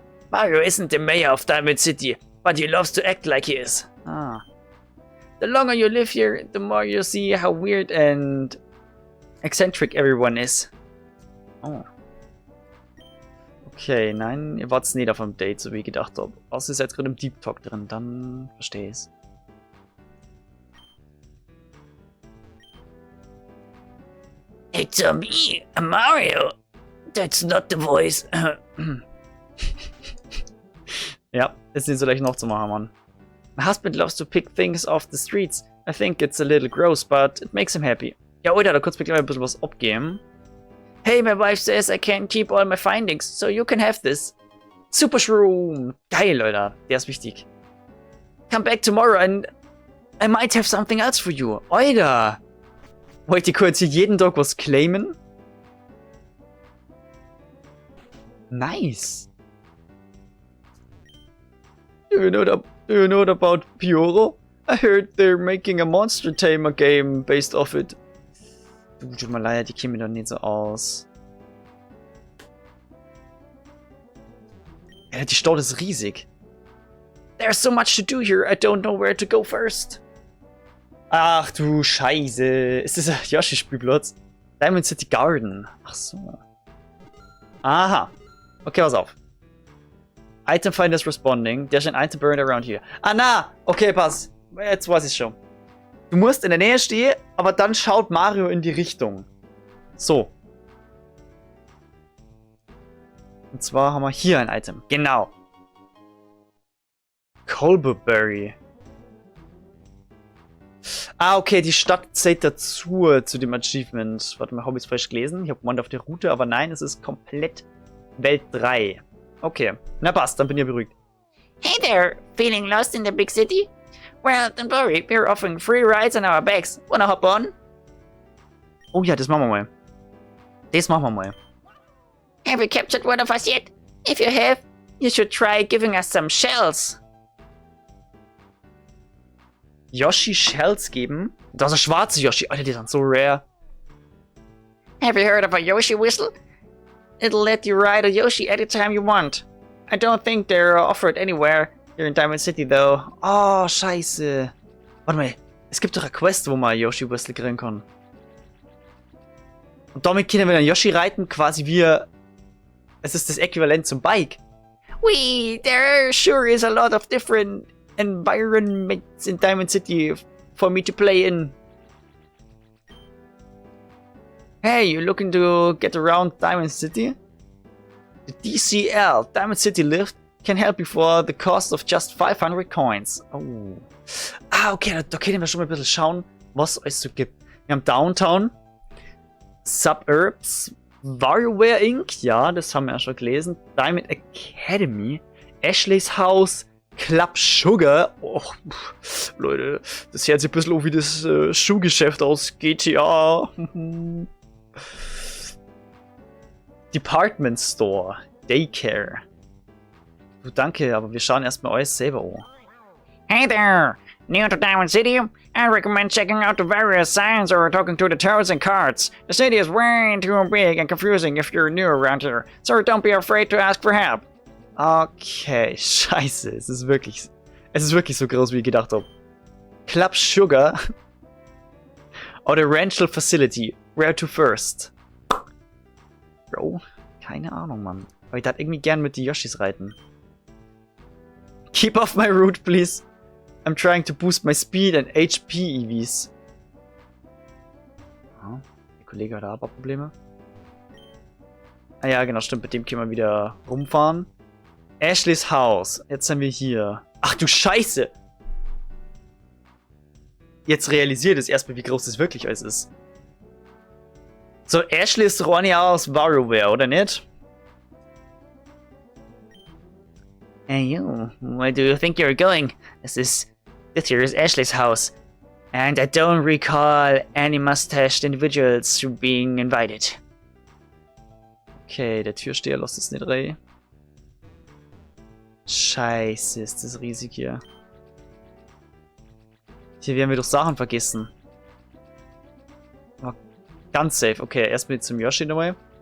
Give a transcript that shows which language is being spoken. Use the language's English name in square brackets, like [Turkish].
[English] Mario isn't the mayor of Diamond City, but he loves to act like he is. Ah. The longer you live here, the more you see how weird and eccentric everyone is. Oh. [German] Okay, nein, ihr wart's nicht auf einem Date, so wie ich gedacht habe. Außer ihr seid gerade im Deep Talk drin, dann verstehe ich's. [English] It's me, Mario. That's not the voice. [German] Ja, ist nicht so leicht noch zu machen, Mann. [English] My husband loves to pick things off the streets. I think it's a little gross, but it makes him happy. [German] Ja, Alter, da kurz mir gleich ein bisschen was abgeben. [English] Hey, my wife says I can't keep all my findings, so you can have this. Super Shroom. [German] Geil, Alter. Der ist wichtig. [English] Come back tomorrow and I might have something else for you. [German] Alter. Wollt ihr kurz hier jeden Tag was claimen? [English] Nice. Do you know about Pioro? I heard they're making a Monster Tamer game based off it. [German] Du, tut mir leid, die kämen doch nicht so aus. Ja, die Stadt ist riesig. [English] There's so much to do here, I don't know where to go first. [German] Ach du Scheiße. Ist das ein Yoshi-Spielplatz? Diamond City Garden. Ach so. Aha. Okay, pass auf. [English] Item find is responding. There's an item burned around here. [German] Ah, na! Okay, pass. Jetzt weiß ich schon. Du musst in der Nähe stehen, aber dann schaut Mario in die Richtung. So. Und zwar haben wir hier ein Item. Genau. Colberberry. Ah, okay, die Stadt zählt dazu, zu dem Achievement. Warte mal, habe ich es falsch gelesen? Ich habe gemeint auf der Route, aber nein, es ist komplett Welt 3. Okay, na passt, dann bin ich beruhigt. [English] Hey there, feeling lost in the big city? Well, don't worry, we're offering free rides on our bags. Wanna hop on? [German] Oh ja, das machen wir mal. Das machen wir mal. [English] Have you captured one of us yet? If you have, you should try giving us some shells. [German] Yoshi Shells geben? Das ist ein schwarzer Yoshi. Alter, die sind so rare. [English] Have you heard of a Yoshi whistle? It'll let you ride a Yoshi anytime you want. I don't think they're offered anywhere here in Diamond City, though. [German] Oh, scheiße. Warte mal, es gibt doch eine Quest, wo man Yoshi Whistle kriegen kann. Und damit können wir dann Yoshi reiten, quasi wie... Es ist das Äquivalent zum Bike. [English] There sure is a lot of different Environments in Diamond City for me to play in. Hey, you looking to get around Diamond City? The DCL, Diamond City Lift, can help you for the cost of just 500 coins. Oh. [German] Ah, okay, da können wir schon mal ein bisschen schauen, was es so gibt. Wir haben Downtown, Suburbs, WarioWare Inc., ja, das haben wir ja schon gelesen. Diamond Academy, Ashley's House, Club Sugar. Oh, Leute, das hört sich ein bisschen wie das Schuhgeschäft aus GTA. Department Store, Daycare. Du, danke, aber wir schauen erstmal alles selber an. [English] Hey there! New to Diamond City? I recommend checking out the various signs or talking to the toads and carts. The city is way too big and confusing if you're new around here, so don't be afraid to ask for help. [German] Okay, scheiße, es ist wirklich so groß, wie ich gedacht habe. [English] Club Sugar oder Rental Facility, where to first? [German] Bro, keine Ahnung, Mann. Aber ich darf irgendwie gern mit die Yoshis reiten. [English] Keep off my route, please. I'm trying to boost my speed and HP EVs. [German] Ah, der Kollege hat aber Probleme. Ah ja, genau, stimmt, mit dem können wir wieder rumfahren. Ashley's House. Jetzt sind wir hier. Ach du Scheiße! Jetzt realisiert es erstmal, wie groß das wirklich alles ist. So, Ashley ist doch auch nicht aus WarioWare, oder nicht? [English] Hey you, where do you think you're going? This here is Ashley's house. And I don't recall any mustached individuals being invited. [German] Okay, der Türsteher lässt es nicht rein. Scheiße, ist das riesig hier. Hier werden wir doch Sachen vergessen. Aber ganz safe. Okay, erstmal zum Yoshi nochmal.